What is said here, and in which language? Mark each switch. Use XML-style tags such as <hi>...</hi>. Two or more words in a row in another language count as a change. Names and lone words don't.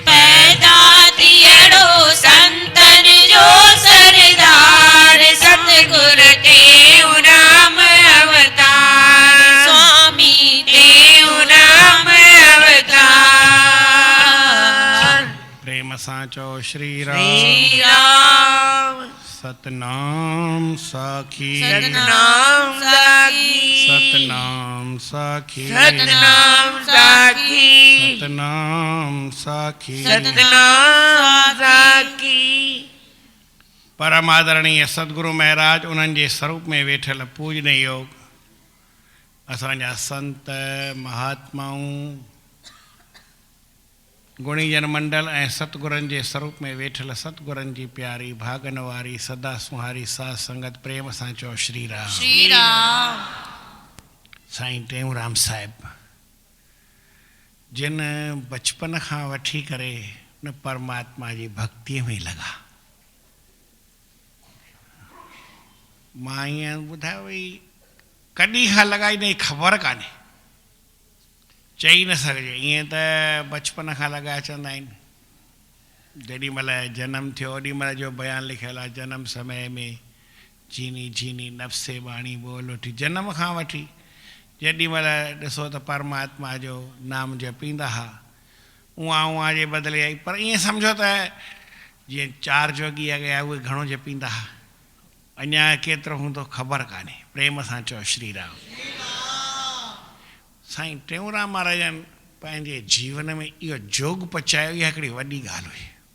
<sd>पैदा थियड़ो संतन जो सरदार सतगुर टेऊंराम अवतार स्वामी टेऊंराम अवतार प्रेम सां चओ श्री राम श्री राम सतनाम साखी सतनाम साखी सतनाम साखी सतनाम साखी सतनाम साखी सतनाम साखी परम आदरणीय सतगुरु महाराज उन्हनि जे स्वरूप में वेठल पूजनीय योग असांजा संत महात्माऊं गुणीजन मंडल ऐं सतगुरनि जे स्वरूप में वेठल सतगुरनि जी प्यारी भागन वारी सदा सुहारी साध संगत प्रेम सां चओ श्री राम श्री राम साईं टेऊंराम साहिब जिन बचपन खां वठी करे न परमात्मा जी भक्तीअ में लॻा मां ईअं ॿुधायो भई कॾहिं खां लॻाई न ख़बर कान्हे चई न सघिजे ईअं त बचपन खां लॻाए चवंदा आहिनि जेॾी महिल जनमु थियो ओॾी महिल जो बयानु लिखियलु आहे जनम समय में चीनी चीनी नफ़्से बाणी बोल उठी जनम खां वठी जेॾी महिल ॾिसो त परमात्मा जो नाम जपींदा हुआ उहा उहा जे बदिले आई पर ईअं सम्झो त जीअं चारि जोगी अॻियां उहे घणो जपींदा हुआ अञा केतिरो हूंदो ख़बर कान्हे प्रेम सां चओ श्री राम साईं टेऊंराम महाराजनि पंहिंजे जीवन में इहो जोग पचायो इहा हिकिड़ी वॾी ॻाल्हि हुई</sd>